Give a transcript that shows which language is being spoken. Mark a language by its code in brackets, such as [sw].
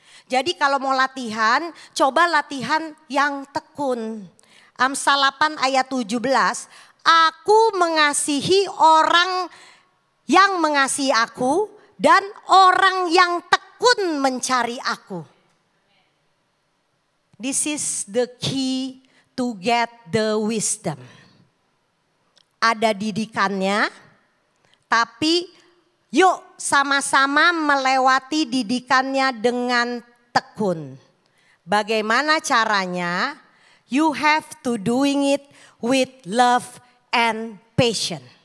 [id] Jadi kalau mau latihan, coba latihan yang tekun. Amsal 8 ayat 17, aku mengasihi orang yang mengasihi aku dan orang yang tekun mencari aku. [en] This is the key to get the wisdom. [id] Ada didikannya, tapi yuk sama-sama melewati didikannya dengan tekun. Bagaimana caranya? [en] You have to doing it with love and passion.